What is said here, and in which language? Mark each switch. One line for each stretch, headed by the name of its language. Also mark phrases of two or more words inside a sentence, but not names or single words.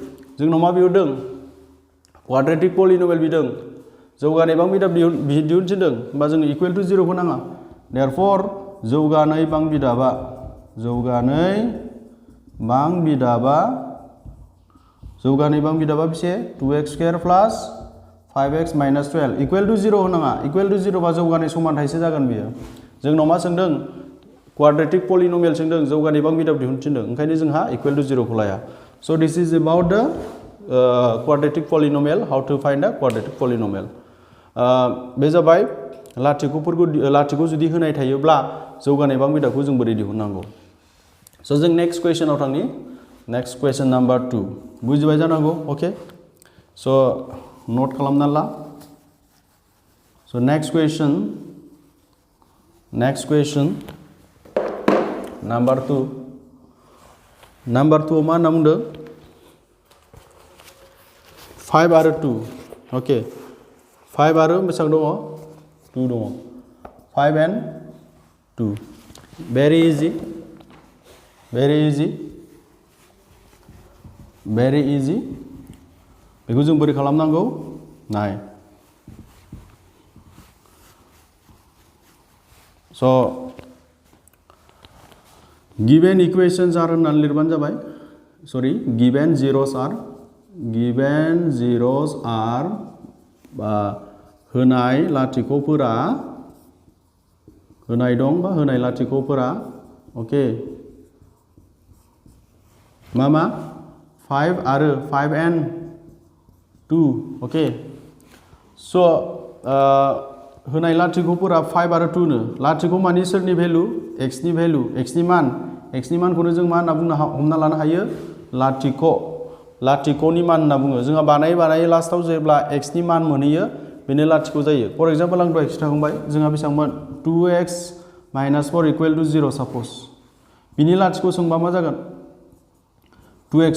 English: quadratic polynomial
Bodo: बिदों जौगानाय बां बिदाब दिहुनथिनदों होमबा जोङो
English: equal to 0
Bodo: खौ नाङा देयरफर जौगानाय बां बिदाबा बेसे
English: 2x square plus 5x minus
Bodo: 12
English: equal to 0
Bodo: होनाङा
English: equal to 0
Bodo: बा जौगानाय समानथायसो जागोन बियो जोंनाव मा सोंदों
English: quadratic polynomial
Bodo: सोंदों जौगानाय बां बिदाब दिहुनथिनदों ओंखायनो जोंहा
English: equal to 0
Bodo: खौ लाया
English: so this is about the quadratic polynomial how to find a quadratic polynomial
Bodo: बे जाबाय लाथिख' जुदि होनाय थायोब्ला जौगानाय बां बिदाबखौ जों बोरै दिहुननांगौ स' जों
English: next question
Bodo: थांनि
English: next question number 2
Bodo: बुजिबाय जानांगौ अके स' नोट खालामना ला
English: so next question number 2
Bodo: आव मा होनना बुंदों 5 आरो 2 ओके 5 आरो बेसेबां दङ 2 दङ
English: 5 and 2 very easy
Bodo: बेखौ जों बोरै खालामनांगौ नाय स'
English: given equations are
Bodo: होननानै लिरबानो जाबाय सरि
English: given zeros
Bodo: are बा होनाय लाथिख'फोरा होनाय दं बा होनाय लाथिख'फोरा ओके मा 5 आरो
English: 5 and 2
Bodo: ओके स' होनाय लाथिख'फोरा 5 आरो 2 नो लाथिख' मानि सोरनि भेलु x नि भेलु x नि मानखौनो जों मा होनना बुंनो हमना लानो हायो लाथिख'नि मान होनना बुङो जोंहा बानायै लास्टआव जेब्ला x नि मान मोनहैयो बेनो लाथिख' जायो
English: for example
Bodo: आं दहाय खिन्थाखांबाय जोंहा बेसेबांमोन
English: 2x minus 4 equal to 0
Bodo: साप'ज बिनि लाथिख' सोंबा मा जागोन 2x